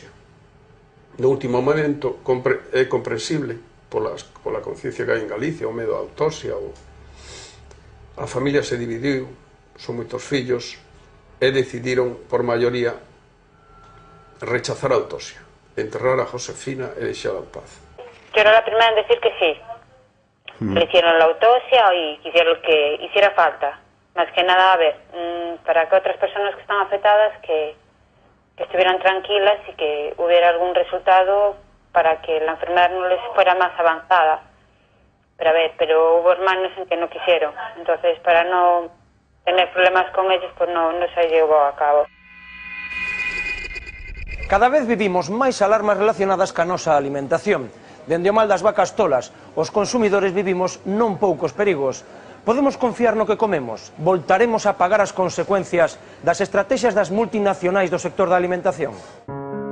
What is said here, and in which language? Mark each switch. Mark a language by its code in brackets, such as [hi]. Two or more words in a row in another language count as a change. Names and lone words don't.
[gl] No último momento é comprensible pola conciencia que hai en Galicia, o medo a autopsia, a familia se dividiu, son moitos fillos, e decidiron por maioría rechazar a autopsia, enterrar a Josefina e deixala en paz. [es] Yo era la primera en decir que sí. Le hicieron la autopsia y hicieron lo que hiciera falta. Más que nada, a ver, para que otras personas que están afectadas que estuvieran tranquilas y que hubiera algún resultado para que la enfermedad no les fuera más avanzada. Pero hubo hermanos en que no quisieron. Entonces, para no tener problemas con ellos, pues no se llevó a cabo. [gl] Cada vez vivimos máis alarmas relacionadas ca nosa alimentación. Dende o mal das vacas tolas, os consumidores vivimos non poucos perigos. Podemos confiar no que comemos? Voltaremos a pagar as consecuencias das estrategias das multinacionais do sector da alimentación?